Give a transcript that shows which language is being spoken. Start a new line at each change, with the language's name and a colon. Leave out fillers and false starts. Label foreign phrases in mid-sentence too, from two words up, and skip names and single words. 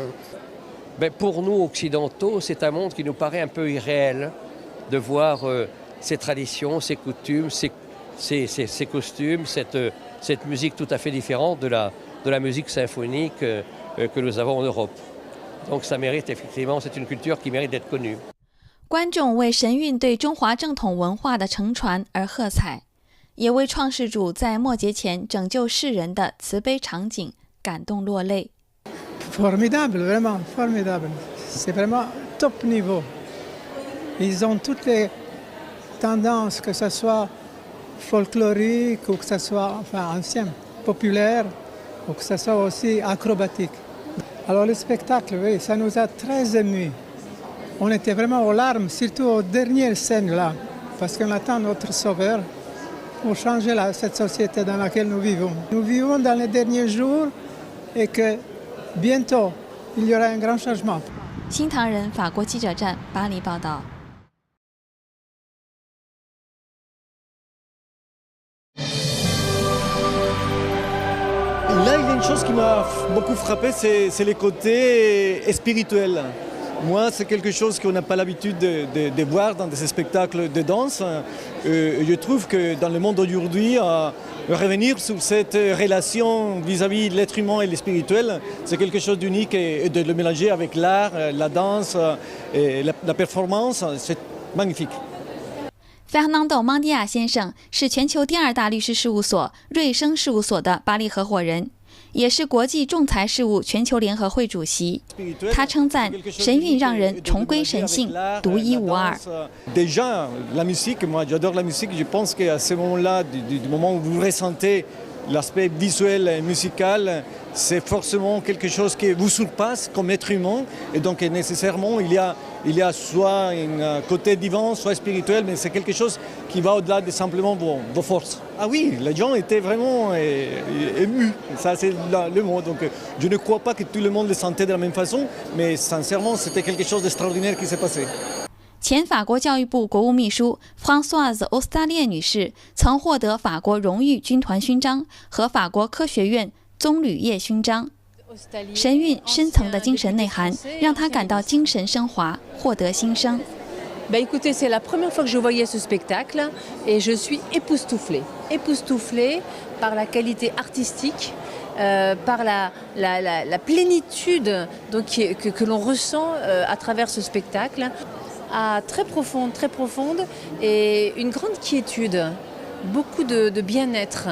French: Pour nous occidentaux, c'est un monde qui nous paraît un peu irréel de voir ces traditions, ces coutumes, ces costumes, cette musique tout à fait différente de la musique symphonique que nous avons en Europe. Donc ça mérite effectivement, c'est une culture qui mérite d'être connue.
Chinese: 观众为神韵对中华正统文化的承传而喝彩，也为创世主在末节前拯救世人的慈悲场景感动落泪。
French: Formidable, vraiment formidable. C'est vraiment top niveau. Ils ont toutes les tendances, que ce soit folklorique ou que ce soit ancien, populaire, ou que ce soit aussi acrobatique. Alors le spectacle, oui, ça nous a très émus. On était vraiment aux larmes, surtout aux dernières scènes là, parce qu'on attend notre sauveur pour changer cette société dans laquelle nous vivons. Nous vivons dans les derniers jours et que bientôt il y aura un grand changement.
Chinese: 新唐人法国记者站巴黎报道。
French: Là, il y a une chose qui m'a beaucoup frappé, c'est les côtés spirituels. Moi, c'est quelque chose qu'on n'a pas l'habitude de voir dans des spectacles de danse. Je trouve que dans le monde d'aujourd'hui, revenir sur cette relation vis-à-vis de l'être humain et le spirituel, c'est quelque chose d'unique et de le mélanger avec l'art, la danse et la performance, c'est magnifique.
Chinese: Fernando Mandia 先生是全球第2大律师事务所瑞声事务所的巴黎合伙人，也是国际仲裁事务全球联合会主席。他称赞神韵让人重归神性，独一无二。
French: Déjà, la musique, moi j'adore la musique, je pense qu'à ce moment-là, du moment où vous ressentez l'aspect visuel et musical, c'est forcément quelque chose qui vous surpasse comme être humain. Et donc nécessairement, il y a soit un côté divin, soit spirituel, mais c'est quelque chose qui va au-delà de simplement vos forces. Ah oui, les gens étaient vraiment émus, ça c'est le mot. Donc je ne crois pas que tout le monde le sentait de la même façon, mais sincèrement, c'était quelque chose d'extraordinaire qui s'est passé.
Chinese: 前法国教育部国务秘书 Françoise Ostalier 女士曾获得法国荣誉军团勋章和法国科学院棕榈叶勋章。神韵深层的精神内涵让她感到精神升华，获得新生。
French: Écoutez, c'est la première fois que je voyais ce spectacle et je suis époustouflée par la qualité artistique. Par la plénitude donc, que l'on ressent à travers ce spectacle, très profonde et une grande quiétude, beaucoup de bien-être.